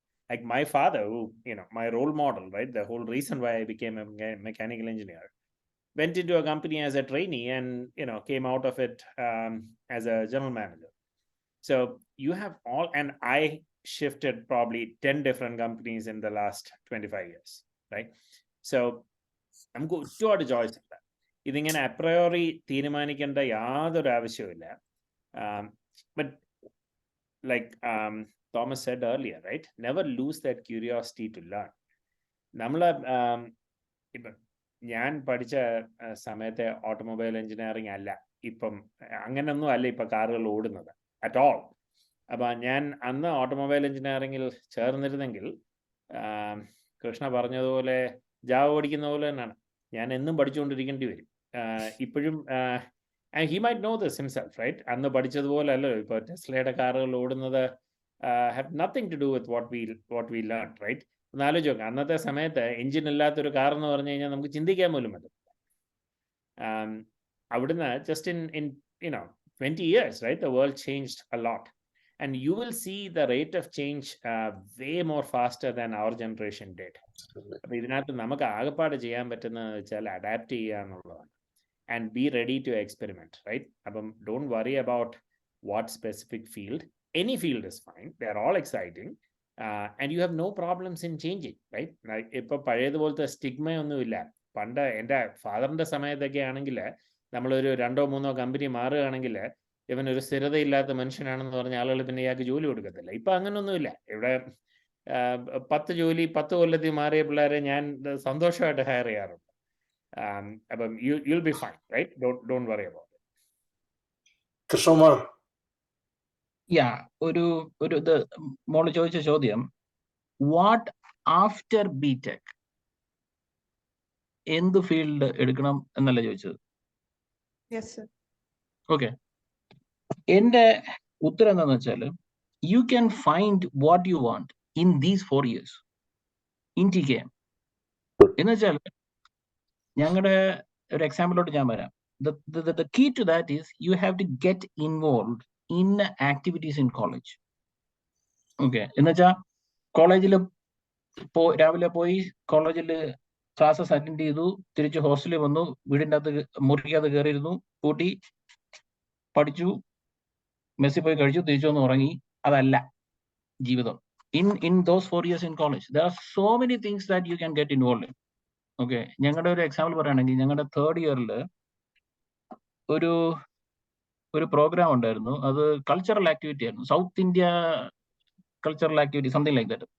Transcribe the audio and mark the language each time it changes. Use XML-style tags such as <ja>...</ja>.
<en>Like my father, who, my role model, right? The whole reason why I became a mechanical engineer, went into a company as a trainee and, came out of it as a general manager. So you have all, and I shifted probably 10 different companies in the last 25 years, right? So I'm going to choice.</en> <ml>ഇതിങ്ങനെ അപ്രയോറി തീരുമാനിക്കേണ്ട യാതൊരു ആവശ്യവുമില്ല.</ml> <en>But like Thomas said earlier, right? Never lose that curiosity to learn.</en> <ml>നമ്മള് ഇപ്പം ഞാൻ പഠിച്ച സമയത്തെ automobile engineering അല്ല ഇപ്പം, അങ്ങനെയൊന്നും അല്ല ഇപ്പം കാറുകൾ ഓടുന്നത് അറ്റ് ഓൾ. അപ്പം ഞാൻ അന്ന് ഓട്ടോമൊബൈൽ എഞ്ചിനീയറിംഗിൽ ചേർന്നിരുന്നെങ്കിൽ കൃഷ്ണ പറഞ്ഞതുപോലെ ജാവ ഓടിക്കുന്ന പോലെ തന്നെയാണ് ഞാൻ എന്നും പഠിച്ചുകൊണ്ടിരിക്കേണ്ടി വരും. ഇപ്പോഴും</ml> <en>He might know this himself, right?</en> <ml>അന്ന് പഠിച്ചതുപോലെ അല്ലല്ലോ ഇപ്പോൾ ടെസ്ലയുടെ കാറുകൾ ഓടുന്നത്.</ml> <en>Have nothing to do with what we learn, right?</en> <ml>ഒന്ന് ആലോചിച്ച് നോക്കാം, അന്നത്തെ സമയത്ത് എഞ്ചിൻ ഇല്ലാത്തൊരു കാർ എന്ന് പറഞ്ഞു കഴിഞ്ഞാൽ നമുക്ക് ചിന്തിക്കാൻ പോലും പറ്റില്ല. അവിടുന്ന്</ml> <en>Just in 20 years, right, the world changed a lot, and you will see the rate of change way more faster than our generation did.</en> <ml>അപ്പോൾ ഇതിനകത്ത് നമുക്ക് ആകെപ്പാട് ചെയ്യാൻ പറ്റുന്നത് വെച്ചാൽ അഡാപ്റ്റ് ചെയ്യുക എന്നുള്ളതാണ്,</ml> <en>and be ready to experiment, right? അപ്പം don't worry about what specific field. Any field is fine. They are all exciting. And you have no problems in changing, right?</en> <ml>ഇപ്പൊ പഴയതുപോലത്തെ സ്റ്റിഗ്മയൊന്നുമില്ല. പണ്ട് എൻ്റെ ഫാദറിന്റെ സമയത്തൊക്കെ ആണെങ്കിൽ നമ്മളൊരു 2-3 കമ്പനി മാറുകയാണെങ്കിൽ ഇവനൊരു സ്ഥിരതയില്ലാത്ത മനുഷ്യനാണെന്ന് പറഞ്ഞ ആളുകൾ പിന്നെ ഇയാൾക്ക് ജോലി കൊടുക്കത്തില്ല. ഇപ്പൊ അങ്ങനൊന്നുമില്ല. ഇവിടെ 10 ജോലി 10 കൊല്ലത്തിൽ മാറിയ പിള്ളേരെ ഞാൻ സന്തോഷമായിട്ട് ഹയർ ചെയ്യാറുണ്ട്.</ml> <en>അപ്പം you'll be fine, right? Don't worry about it. Krishnamar.</en> <ml>ഒരു ഇത് മോള് ചോദിച്ച ചോദ്യം,</ml> <en>what after BTech,</en> <ml>എന്ത് ഫീൽഡ് എടുക്കണം എന്നല്ല ചോദിച്ചത്.</ml> <en>okay,</en> <ml>എന്റെ ഉത്തരം എന്താന്ന് വെച്ചാല്,</ml> <en>You can find what you want in these 4 years in TKM.</en> <ml>എന്ന് വെച്ചാൽ ഞങ്ങളുടെ ഒരു എക്സാമ്പിളോട്ട് ഞാൻ വരാം.</ml> <en>The key to that is you have to get involved in activities in college.</en> <ml>Okay, എന്ന് വെച്ചാൽ കോളേജിൽ രാവിലെ പോയി കോളേജിൽ ക്ലാസ്സസ് അറ്റൻഡ് ചെയ്തു, തിരിച്ച് ഹോസ്റ്റലിൽ വന്നു, വീടിൻ്റെ അകത്ത് മുറിക്കകത്ത് കയറിയിരുന്നു, കൂട്ടി പഠിച്ചു, മെസ്സിൽ പോയി കഴിച്ചു, തിരിച്ചു വന്ന് ഉറങ്ങി. അതല്ല ജീവിതം.</ml> <en>In those 4 years in college there are so many things that you can get involved in.</en> <ml>Okay, ഞങ്ങളുടെ ഒരു എക്സാമ്പിൾ പറയുകയാണെങ്കിൽ ഞങ്ങളുടെ 3rd year ഒരു പ്രോഗ്രാം ഉണ്ടായിരുന്നു. അത് കൾച്ചറൽ ആക്ടിവിറ്റി ആയിരുന്നു, south India cultural activity,</ml> <en>Something like that.</en>